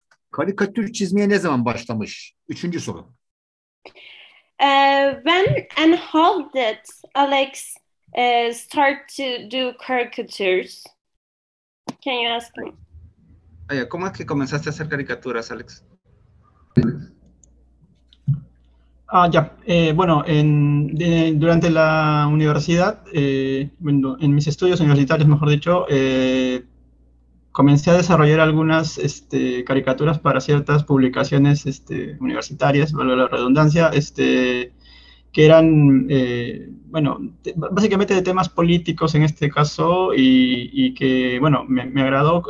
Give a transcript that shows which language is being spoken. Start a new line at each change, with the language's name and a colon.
Turkish: Karikatür çizmeye ne zaman başlamış? 3. soru.
English: When and how did Alex start to do caricatures? Can you ask me?
Spanish: ¿Cómo es que comenzaste a hacer caricaturas, Alex? Ya. Bueno, durante la universidad, bueno, en mis estudios universitarios, mejor dicho, comencé a desarrollar algunas caricaturas para ciertas publicaciones universitarias, valga la redundancia, que eran, bueno, básicamente de temas políticos en este caso, y que, bueno, me agradó.